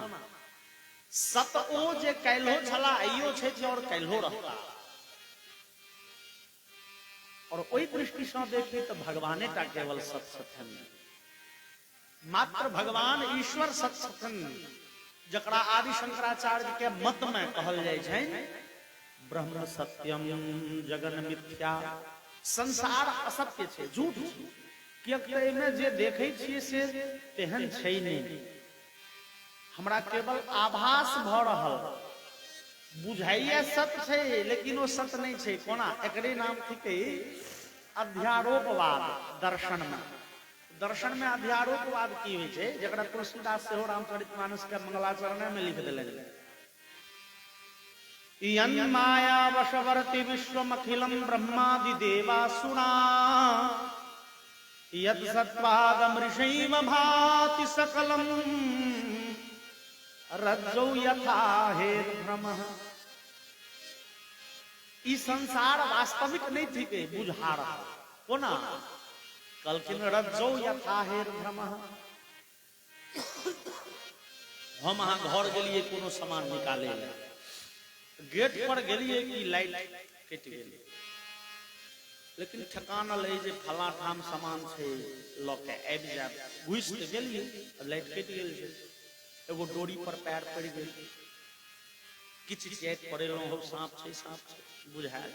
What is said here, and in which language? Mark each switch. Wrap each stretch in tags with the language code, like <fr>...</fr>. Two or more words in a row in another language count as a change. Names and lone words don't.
<mai>सत ओ जे काल्हियो छला, आइयो छै और काल्हियो रहता। और ओई दृष्टि से देखी तो भगवाने टा केवल सत छथिन, मात्र भगवान ईश्वर सत छथिन, जकरा आदि शंकराचार्य के मत में कहल जाय छै</mai> <sa>ब्रह्म सत्यम जगन मिथ्या।</sa> <mai>संसार असत्य छै, झूठ छै, कियाक त एहिमे जे देखै छियै से तेहन छै नहीं, हमरा केवल आभास भ रहल, बुझाइए सत छै लेकिन वो सत नहीं छै। कोना, एकरे नाम थिके अध्यारोपवाद। दर्शन में, दर्शन में अध्यारोपवाद की होइ छै, जकरा तुलसीदास सेहो रामचरितमानस के मंगलाचरण में लिख देलनि।</mai> <sa>यन् माया वशवर्ति विश्वमखिलं ब्रह्मादि देवासुरा, यत् सत्त्वागमृषैव भाति सकलं, रज्जौ यथा हेर्भ्रमः।</sa> <mai>ई संसार वास्तविक नहीं थी के बुझा रहा, कोना कलकिन</mai> <sa>रज्जौ यथा हेर्भ्रमः।</sa> <mai>हम अहाँ घर गेलिए कोनो सामान निकाले ले, गेट पर गेलिए कि लाइट कटि गेलै, लेकिन ठेकाना ले जे फला ठाम सामान छै ल के आबि जाब, घुसि के गेलिए, लाइट कटि गेल छै, एगो डोरी पर पैर पड़ गेल, किछु चैत पड़ेलहुँ, हो साँप छै, साँप छै, बुझायल।</mai>